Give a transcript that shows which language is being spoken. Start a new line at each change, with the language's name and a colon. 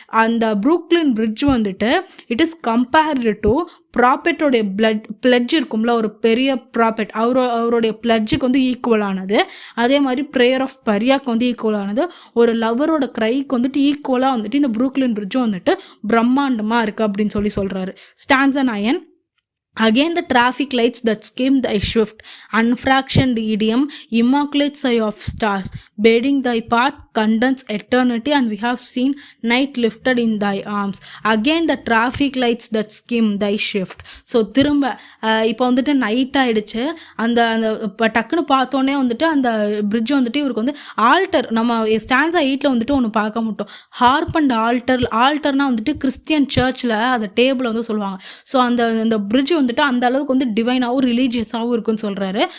Tamil: அந்த Brooklyn bridge வந்துட்டு it is compared to ப்ராப்பர்ட்டோடைய fledged இருக்கும்ல, ஒரு பெரிய ப்ராப்பர்ட் அவருடைய பிளட்ஜுக்கு வந்து ஈக்குவலானது. அதே மாதிரி ப்ரேயர் ஆஃப் பரியாக்கு வந்து ஈக்குவலானது. ஒரு லவரோட க்ரைக்கு வந்துட்டு ஈக்குவலாக வந்துட்டு இந்த ப்ரூக்லின் பிரிட்ஜும் வந்துட்டு பிரம்மாண்டமாக இருக்குது அப்படின்னு சொல்கிறாரு. Stanza 9.
English: Again the traffic lights that skim thy swift, unfractioned idiom, immaculate sigh of stars, bedding thy path, condense eternity, and we have seen night lifted in thy arms. Again the traffic lights that skim thy swift.
Tamil: So திரும்ப இப்போ வந்துட்டு night ஆகிடுச்சு. அந்த இப்போ டக்குன்னு பார்த்தோன்னே வந்துட்டு அந்த பிரிட்ஜ் வந்துட்டு இவருக்கு வந்து ஆல்டர், நம்ம ஸ்டான்ஸா 8ல் வந்துட்டு ஒன்று பார்க்க மாட்டோம், ஹார்ப் அண்ட் ஆல்டர்னால் வந்துட்டு கிறிஸ்டியன் சர்ச்சில் அந்த டேபிள் வந்து சொல்லுவாங்க. ஸோ அந்த பிரிட்ஜ் வந்துட்டு அந்த அளவுக்கு வந்து டிவைனாகவும் ரிலீஜியஸாகவும் இருக்குன்னு சொல்கிறாரு.